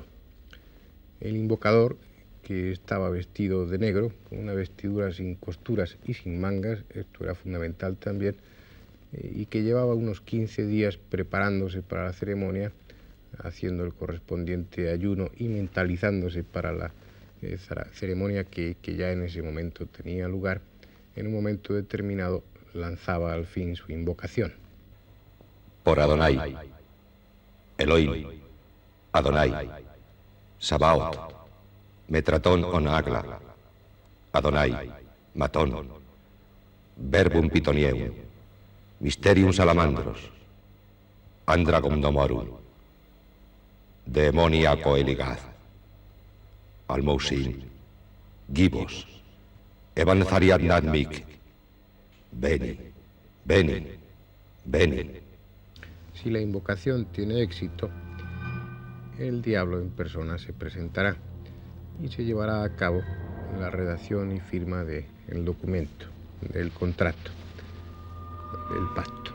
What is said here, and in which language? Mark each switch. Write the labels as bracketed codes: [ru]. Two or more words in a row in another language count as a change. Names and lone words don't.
[es] El invocador, que estaba vestido de negro, con una vestidura sin costuras y sin mangas, esto era fundamental también, y que llevaba unos 15 días preparándose para la ceremonia, haciendo el correspondiente ayuno y mentalizándose para la ceremonia que ya en ese momento tenía lugar. En un momento determinado lanzaba al fin su invocación. Por Adonai, Elohim, Adonai, Sabaoth, Metratón Onagla, Adonai, Matón, Verbum Pitonieu, Mysterium Salamandros, Andragum Domorum, Demoniaco Eligaz, Almousin, Gibos, Evanzariad Nadmik, Beni, Beni, Beni. Si la invocación tiene éxito, el diablo en persona se presentará y se llevará a cabo la redacción y firma del documento, del contrato, del pacto.